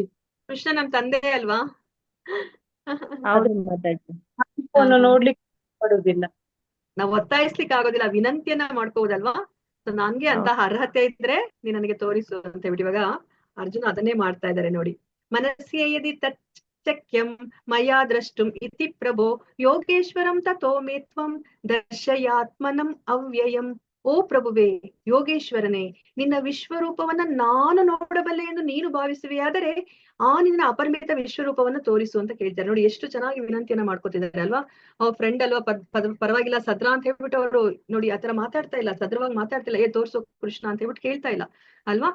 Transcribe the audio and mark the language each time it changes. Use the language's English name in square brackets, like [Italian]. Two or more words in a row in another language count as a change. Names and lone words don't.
[Kannada] ಕೃಷ್ಣ ನಮ್ ತಂದೆ ಅಲ್ವಾ. ಹೌದು ಮಾತಾಜಿ, ನೋಡ್ಲಿಕ್ಕೆ ಪಡುದಿಲ್ಲ. ನಾವ್ ಒತ್ತಾಯಿಸ್ಲಿಕ್ಕೆ ಆಗೋದಿಲ್ಲ, ವಿನಂತಿಯನ್ನ ಮಾಡ್ಕೋಬೋದಲ್ವಾ. ಸೊ ನನ್ಗೆ ಅಂತ ಅರ್ಹತೆ ಇದ್ರೆ ನೀನ್ ನನಗೆ ತೋರಿಸು ಅಂತ ಹೇಳ್ಬಿಟ್ಟು ಇವಾಗ ಅರ್ಜುನ ಅದನ್ನೇ ಮಾಡ್ತಾ ಇದ್ದಾರೆ ನೋಡಿ. [Sanskrit] ಮನಸ್ಸೇ ಯದಿ ತಚ್ಚಕ್ಯಂ ಮಯಾ ದ್ರಷ್ಟುಂ ಇತಿ ಪ್ರಭೋ ಯೋಗೇಶ್ವರಂ ತಥೋ ಮೇ ತ್ವಂ ದರ್ಶಯಾತ್ಮನಂ ಅವ್ಯಯಂ. [Kannada] ಓ ಪ್ರಭುವೇ, ಯೋಗೇಶ್ವರನೇ, ನಿನ್ನ ವಿಶ್ವರೂಪವನ್ನ ನಾನು ನೋಡಬಲ್ಲೆ ಎಂದು ನೀನು ಭಾವಿಸುವೆಯಾದರೆ ನಿನ್ನ ಅಪರಿಮಿತ ವಿಶ್ವರೂಪವನ್ನ ತೋರಿಸು ಅಂತ ಕೇಳ್ತಾರೆ. ನೋಡಿ ಎಷ್ಟು ಚೆನ್ನಾಗಿ ವಿನಂತಿಯನ್ನ ಮಾಡ್ಕೊತಿದ್ದಾರೆ ಅಲ್ವಾ. ಅವ್ರ ಫ್ರೆಂಡ್ ಅಲ್ವಾ, ಪರವಾಗಿಲ್ಲ ಸದ್ರ ಅಂತ ಹೇಳ್ಬಿಟ್ಟು ಅವರು ನೋಡಿ ಆತರ ಮಾತಾಡ್ತಾ ಇಲ್ಲ, ಸದ್ರವಾಗಿ ಮಾತಾಡ್ತಿಲ್ಲ, ತೋರ್ಸು ಕೃಷ್ಣ ಅಂತ ಹೇಳ್ಬಿಟ್ಟು ಕೇಳ್ತಾ ಇಲ್ಲ ಅಲ್ವಾ.